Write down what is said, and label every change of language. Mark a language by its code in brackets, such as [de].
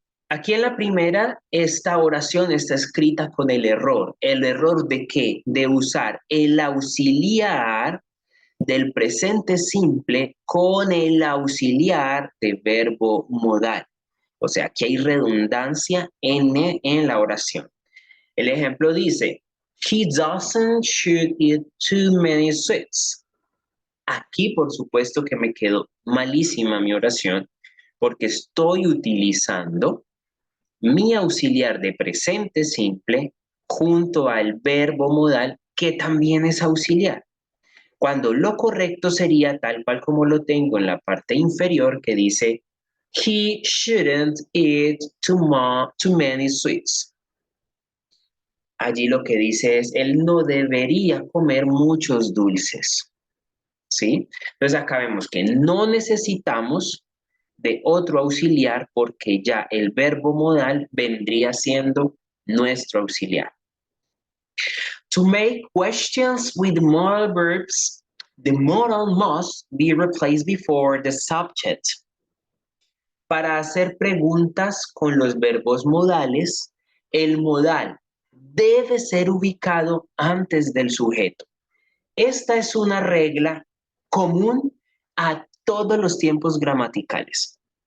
[es] Aquí en la primera, esta oración está escrita con el error. ¿El error de qué? De usar el auxiliar del presente simple con el auxiliar de verbo modal. O sea, aquí hay redundancia en la oración. El ejemplo dice, [en] he doesn't should eat too many sweets. [es] Aquí, por supuesto, que me quedó malísima mi oración porque estoy utilizando mi auxiliar de presente simple junto al verbo modal que también es auxiliar. Cuando lo correcto sería tal cual como lo tengo en la parte inferior que dice [en] he shouldn't eat too many sweets. [es] Allí lo que dice es él no debería comer muchos dulces. ¿Sí? Entonces acá vemos que no necesitamos de otro auxiliar porque ya el verbo modal vendría siendo nuestro auxiliar. [en] To make questions with modal verbs, the modal must be replaced before the subject. [es] Para hacer preguntas con los verbos modales, el modal debe ser ubicado antes del sujeto. Esta es una regla común a todos los tiempos gramaticales.